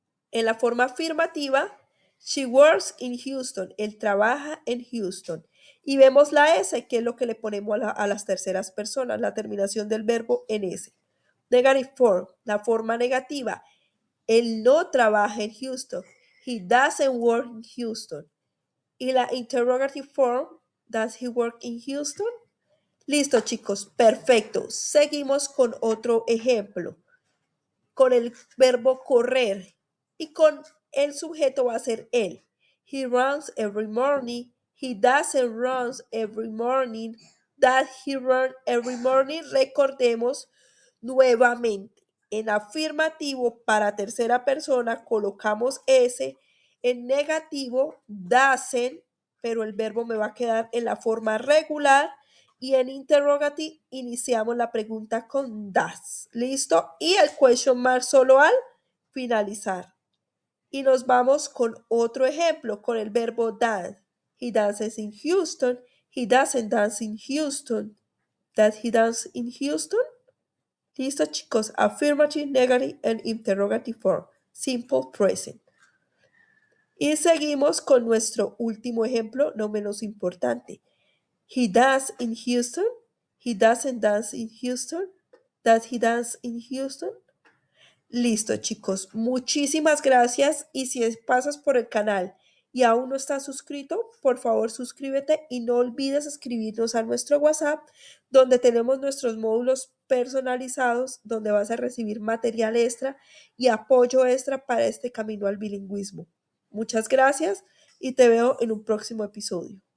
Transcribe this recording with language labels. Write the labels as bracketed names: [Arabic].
[Spanish] En la forma afirmativa, [English] she works in Houston, [Spanish] él trabaja en Houston. Y vemos la S, que es lo que le ponemos a las terceras personas, la terminación del verbo en S. [English] Negative form, [Spanish] la forma negativa, él no trabaja en Houston. [English] He doesn't work in Houston. Y la interrogative form, does he work in Houston? [Spanish] Listo, chicos, perfecto. Seguimos con otro ejemplo, con el verbo correr y con el sujeto va a ser él. [English] He runs every morning. He doesn't run every morning. Does he run every morning? [Spanish] Recordemos nuevamente. En afirmativo para tercera persona colocamos S. En negativo, doesn't, pero el verbo me va a quedar en la forma regular. Y en interrogative iniciamos la pregunta con does. ¿Listo? Y el question mark solo al finalizar. Y nos vamos con otro ejemplo, con el verbo dance. [English] He dances in Houston. He doesn't dance in Houston. Does he dance in Houston? [Spanish] Listo, chicos. [English] Affirmative, negative, and interrogative form. Simple present. [Spanish] Y seguimos con nuestro último ejemplo, no menos importante. [English] He does in Houston. He doesn't dance in Houston. Does he dance in Houston? [Spanish] Listo, chicos. Muchísimas gracias. Y si pasas por el canal y aún no estás suscrito, por favor suscríbete y no olvides escribirnos a nuestro WhatsApp, donde tenemos nuestros módulos personalizados, donde vas a recibir material extra y apoyo extra para este camino al bilingüismo. Muchas gracias y te veo en un próximo episodio.